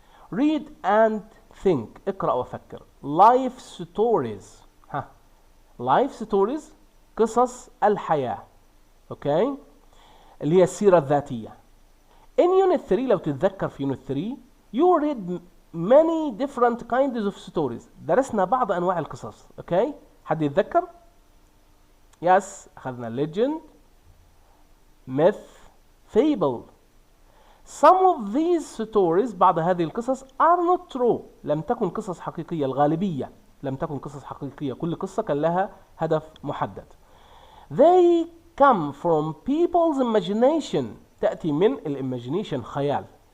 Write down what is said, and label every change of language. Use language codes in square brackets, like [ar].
[en] Read and think. [ar] اقرأ وفكر. [en] Life stories. Life stories [ar] قصص الحياة. اوكي. اللي هي السيرة الذاتية. [en] In unit 3 [ar] لو تتذكر في [en] unit 3 you read many different kinds of stories. [ar] درسنا بعض أنواع القصص. اوكي. حد يتذكر؟ [en] Yes. [ar] أخذنا [en] legend, myth, fable. Some of these stories [ar] بعض هذه القصص [en] are not true. [ar] لم تكن قصص حقيقية. الغالبية لم تكن قصص حقيقية. كل قصة كان لها هدف محدد. [en] They come from people's imagination. [ar] تأتي من imagination خيال.